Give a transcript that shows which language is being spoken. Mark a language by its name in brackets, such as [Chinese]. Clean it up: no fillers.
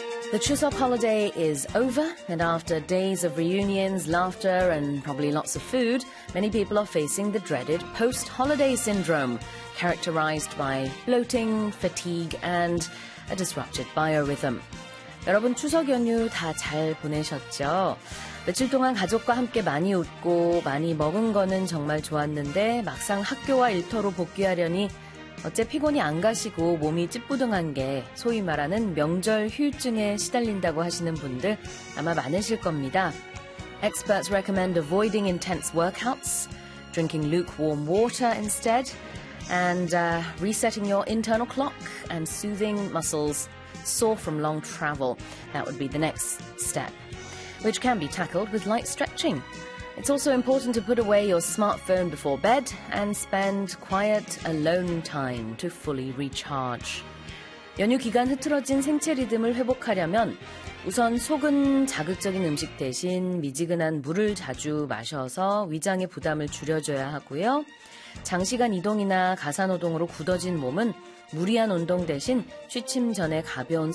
[English] The Chuseok holiday is over, and after days of reunions, laughter, and probably lots of food, many people are facing the dreaded post-holiday syndrome, characterized by bloating, fatigue, and a disrupted biorhythm. [Korean] 여러분, 추석 연휴 다 잘 보내셨죠? 며칠 동안 가족과 함께 많이 웃고 많이 먹은 거는 정말 좋았는데 막상 학교와 일터로 복귀하려니 어째 피곤이 안 가시고 몸이 찌뿌둥한 게 소위 말하는 명절 휴증에 시달린다고 하시는 분들 아마 많으실 겁니다. [English] Experts recommend avoiding intense workouts, drinking lukewarm water instead, and resetting your internal clock and soothing muscles sore from long travel. That would be the next step, which can be tackled with light stretching. It's also important to put away your smartphone before bed and spend quiet alone time to fully recharge. [Korean] 연휴 기간 흐트러진 생체 리듬을 회복하려면 우선 속은 자극적인 음식 대신 미지근한 물을 자주 마셔서 위장의 부담을 줄여줘야 하고요. 장시간 이동이나 가사노동으로 굳어진 몸은 무리한 운동 대신 취침 전에 가벼운